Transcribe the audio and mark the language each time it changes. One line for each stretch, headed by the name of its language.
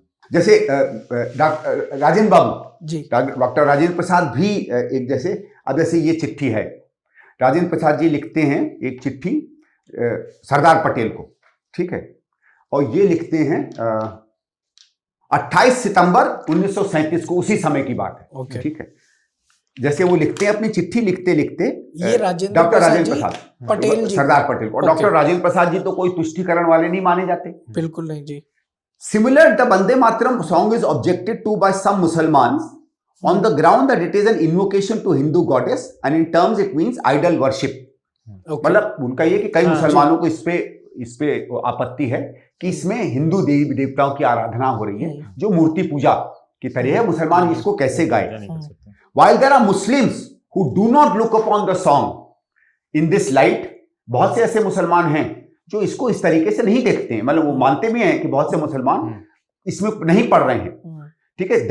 Hindi: जैसे राजेंद्र बाबू जी, डॉक्टर राजेंद्र प्रसाद भी एक जैसे, अब जैसे ये चिट्ठी है, राजेंद्र प्रसाद जी लिखते हैं एक चिट्ठी सरदार पटेल को, ठीक है, और ये लिखते हैं 28 सितंबर 1937 को, उसी समय की बात है, ठीक है। जैसे वो लिखते हैं अपनी चिट्ठी लिखते लिखते, ये डॉक्टर राजेंद्र प्रसाद पटेल जी, सरदार पटेल को। डॉक्टर राजेंद्र प्रसाद जी तो कोई तुष्टीकरण वाले नहीं माने जाते, बिल्कुल नहीं जी।
English: Similar, the Vande Mataram song is objected to by some Muslims on the ground that it is an invocation to Hindu goddess and in terms it means idol worship.
Hindi: मतलब उनका ये कि कई मुसलमानों को इस पे आपत्ति है कि इसमें हिंदू देवी देवताओं की आराधना हो रही है, जो मूर्ति पूजा की तरह है। मुसलमान इसको कैसे गाए?
English: While there are Muslims who do not look upon the song in this light,
Hindi: बहुत से ऐसे मुसलमान हैं जो इसको इस तरीके से नहीं देखते हैं, मतलब वो मानते भी हैं कि बहुत से मुसलमान इसमें नहीं पढ़ रहे हैं, ठीक है।